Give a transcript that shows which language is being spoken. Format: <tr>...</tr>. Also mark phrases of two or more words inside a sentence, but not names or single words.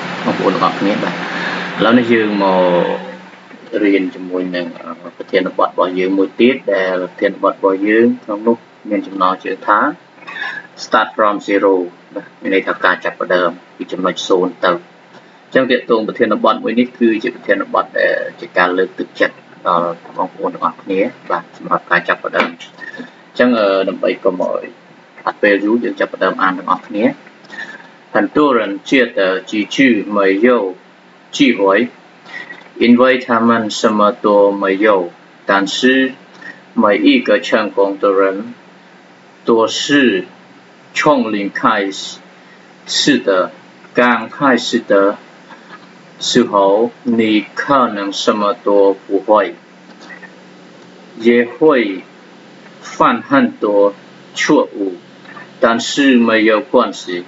<km>បងប្អូនទាំងអស់គ្នាបាទឥឡូវនេះយើងមករៀនជាមួយនឹងប្រធានបទរបស់យើងមួយទៀតដែលប្រធានបទរបស់យើងក្នុងនោះមានចំណងជើងថា</km> <en>start from zero</en> <km>បាទមាន ន័យថាការចាប់ផ្ដើមពីចំណុច0ទៅអញ្ចឹងទាក់ទងប្រធានបទមួយនេះគឺជាប្រធានបទដែលជាការលើកទឹកចិត្តដល់បង ប្អូនទាំងអស់គ្នាបាទសម្រាប់ការចាប់ផ្ដើមអញ្ចឹងដើម្បីកុំឲ្យអត់ពេលយូរយើងចាប់ផ្ដើមអាន ទាំងអស់គ្នា</km> <zh>很多人觉得机具没有机会因为他们什么都没有但是每一个成功的人都是从零开始的刚开始的时候你可能什么都不会也会犯很多错误但是没有关系</zh>